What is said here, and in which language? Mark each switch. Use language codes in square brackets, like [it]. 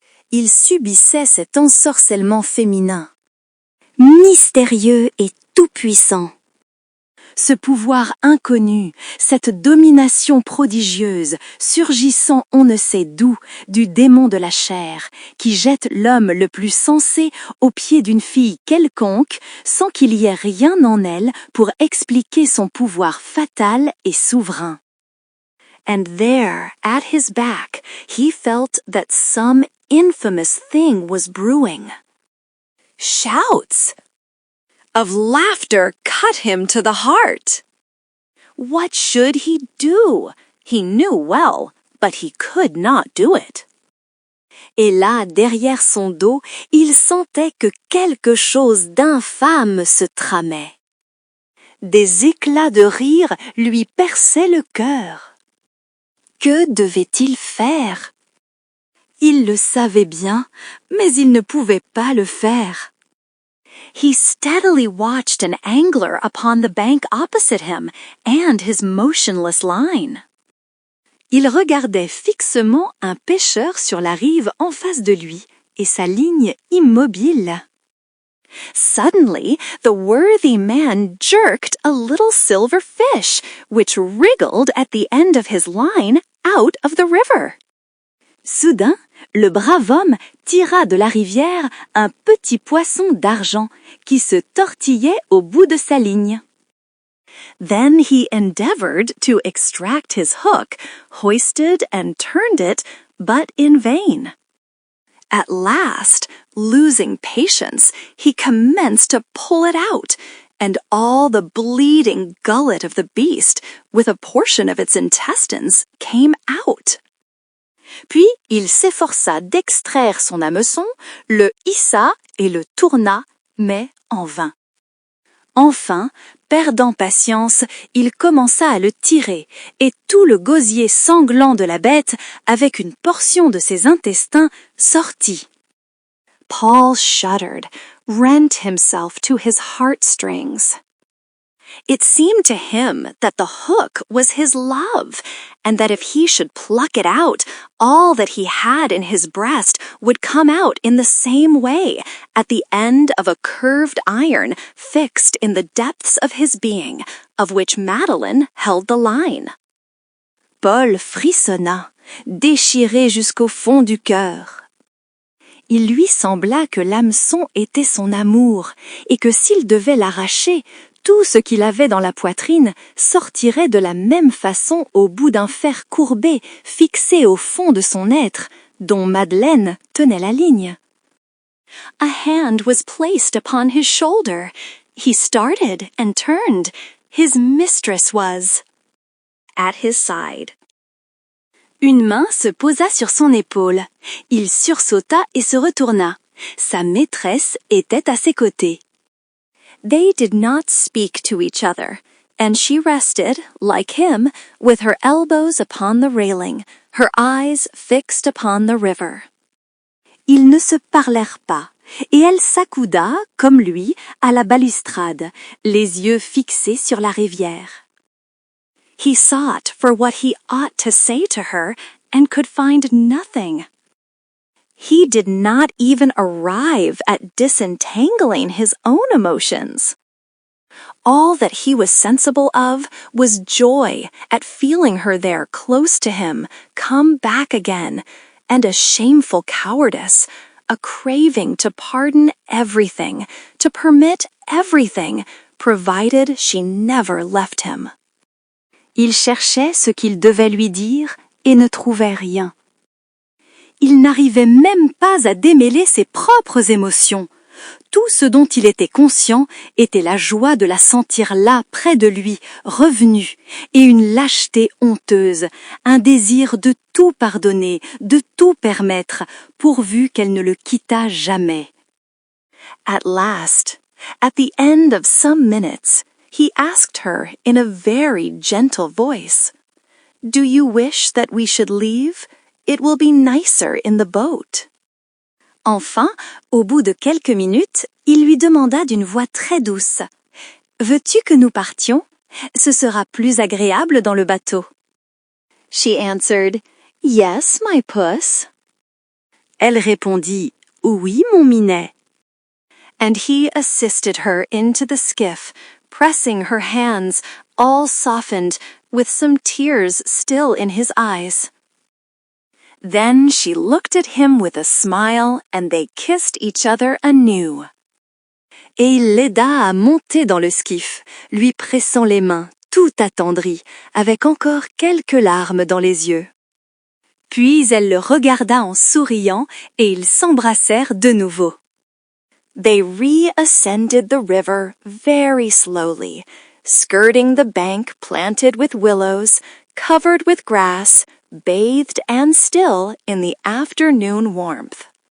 [fr] Il subissait cet ensorcellement féminin, mystérieux et tout-puissant. Ce pouvoir inconnu, cette domination prodigieuse, surgissant on ne sait d'où, du démon de la chair, qui jette l'homme le plus sensé aux pieds d'une fille quelconque, sans qu'il y ait rien en elle pour expliquer son pouvoir fatal et souverain. [en] And there, at his back, he felt that some infamous thing was brewing. Shouts of laughter cut him to the heart. What should he do? He knew well, but he could not do it. [fr] Et là, derrière son dos, il sentait que quelque chose d'infâme se tramait. Des éclats de rire lui perçaient le cœur. Que devait-il faire? Il le savait bien, mais il ne pouvait pas le faire. [en] He steadily watched an angler upon the bank opposite him and his motionless line. [fr] Il regardait fixement un pêcheur sur la rive en face de lui et sa ligne immobile. [en] Suddenly, the worthy man jerked a little silver fish, which wriggled at the end of his line out of the river. [fr] Soudain, le brave homme tira de la rivière un petit poisson d'argent qui se tortillait au bout de sa ligne. [en] Then he endeavored to extract his hook, hoisted and turned it, but in vain. At last, losing patience, he commenced to pull it out, and all the bleeding gullet of the beast, with a portion of its intestines, came out. [fr] Puis il s'efforça d'extraire son hameçon, le hissa et le tourna, mais en vain. Enfin, perdant patience, il commença à le tirer, et tout le gosier sanglant de la bête, avec une portion de ses intestins, sortit. [en] Paul shuddered, rent himself to his heartstrings. It seemed to him that the hook was his love, and that if he should pluck it out, all that he had in his breast would come out in the same way, at the end of a curved iron fixed in the depths of his being, of which Madeline held the line. [fr] Paul frissonna, déchiré jusqu'au fond du cœur. Il lui sembla que l'hameçon était son amour et que s'il devait l'arracher, tout ce qu'il avait dans la poitrine sortirait de la même façon au bout d'un fer courbé fixé au fond de son être, dont Madeleine tenait la ligne. [en] A hand was placed upon his shoulder. He started and turned. His mistress was at his side. [fr] Une main se posa sur son épaule. Il sursauta et se retourna. Sa maîtresse était à ses côtés. [en] They did not speak to each other, and she rested, like him, with her elbows upon the railing, her eyes fixed upon the river. [fr] Ils ne se parlèrent pas, et elle s'accouda, comme lui, à la balustrade, les yeux fixés sur la rivière. [en] He sought for what he ought to say to her, and could find nothing. He did not even arrive at disentangling his own emotions. All that he was sensible of was joy at feeling her there close to him, come back again, and a shameful cowardice, a craving to pardon everything, to permit everything, provided she never left him. [fr] Il cherchait ce qu'il devait lui dire et ne trouvait rien. Il n'arrivait même pas à démêler ses propres émotions. Tout ce dont il était conscient était la joie de la sentir là, près de lui, revenue, et une lâcheté honteuse, un désir de tout pardonner, de tout permettre, pourvu qu'elle ne le quittât jamais. [en] At last, at the end of some minutes, he asked her in a very gentle voice, "Do you wish that we should leave? It will be nicer in the boat." [fr] Enfin, au bout de quelques minutes, il lui demanda d'une voix très douce, « Veux-tu que nous partions? Ce sera plus agréable dans le bateau. » [en] She answered, "Yes, my puss." [fr] Elle répondit, "Oui, mon minet." [en] And he assisted her into the skiff, pressing her hands, all softened, with some tears still in his eyes. Then she looked at him with a smile, and they kissed each other anew. [fr] Et il l'aida à monter dans le skiff, lui pressant les mains, tout attendri, avec encore quelques larmes dans les yeux. Puis elle le regarda en souriant, et ils s'embrassèrent de nouveau. [en] They reascended the river very slowly, skirting the bank planted with willows, covered with grass, bathed and still in the afternoon warmth.